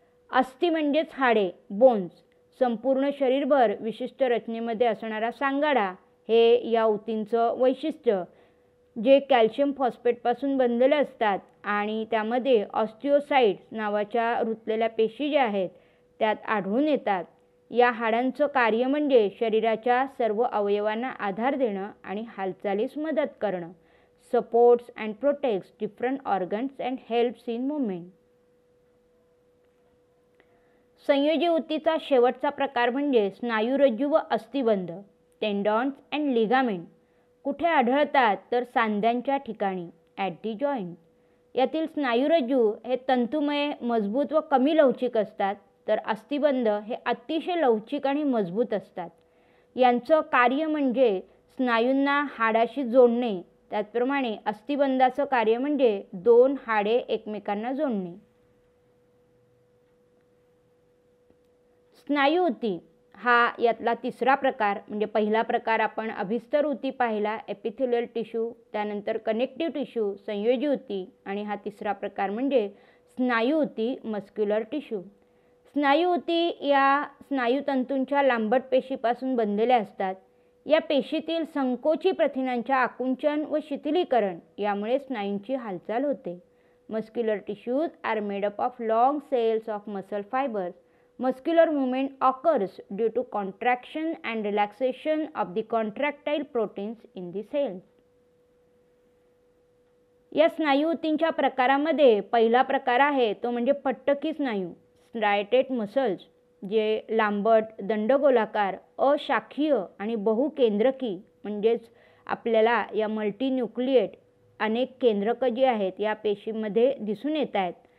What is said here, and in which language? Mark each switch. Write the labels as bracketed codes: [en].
[mr] अस्थी म्हणजेच हाडे, बोन्स. संपूर्ण शरीरभर विशिष्ट रचनेमध्ये असणारा सांगाडा हे या ऊतींचं वैशिष्ट्य, जे कॅल्शियम फॉस्फेटपासून बनलेले असतात आणि त्यामध्ये ऑस्टिओसाइट्स नावाच्या रुतलेल्या पेशी ज्या आहेत त्यात आढळून येतात. या हाडांचं कार्य म्हणजे शरीराच्या सर्व अवयवांना आधार देणं आणि हालचालीस मदत करणं. [en] Supports and protects different organs and helps in movement. [mr] संयोजी ऊतीचा शेवटचा प्रकार म्हणजे स्नायुरज्जू व अस्थिबंध, टेंडॉन्स अँड लिगामेंट. कुठे आढळतात तर सांध्यांच्या ठिकाणी, [en] At the joint. [mr] यातील स्नायुरज्जू हे तंतुमय, मजबूत व कमी लवचिक असतात, तर अस्थिबंध हे अतिशय लवचिक आणि मजबूत असतात. यांचं कार्य म्हणजे स्नायूंना हाडाशी जोडणे, त्याचप्रमाणे अस्थिबंधाचं कार्य म्हणजे दोन हाडे एकमेकांना जोडणे. स्नायू ऊती हा यातला तिसरा प्रकार, म्हणजे पहिला प्रकार आपण अभिस्तर ऊती पाहिला, एपिथेलियल टिश्यू, त्यानंतर कनेक्टिव्ह टिश्यू, संयोजी ऊती, आणि हा तिसरा प्रकार म्हणजे स्नायू ऊती, मस्क्युलर टिश्यू. स्नायू ऊती या स्नायुतंतूंच्या लांबट पेशीपासून बनलेल्या असतात. या पेशीतील संकोची प्रथिनांच्या आकुंचन व शिथिलीकरण यामुळे स्नायूंची हालचाल होते. [en] Muscular tissues are made up of long cells of muscle fibres. Muscular movement occurs due to contraction and relaxation of the contractile proteins in the cells. [mr] या स्नायू ऊतींच्या प्रकारामध्ये पहिला प्रकार आहे तो म्हणजे पट्टकी स्नायू, स्ट्रायटेट मसल्स, जे लांबट, दंडगोलाकार, अशाखीय आणि बहुकेंद्रकी म्हणजेच आपल्याला या मल्टीन्यूक्लिएट अनेक केंद्रक जी आहेत या पेशींमध्ये दिसून येत आहेत.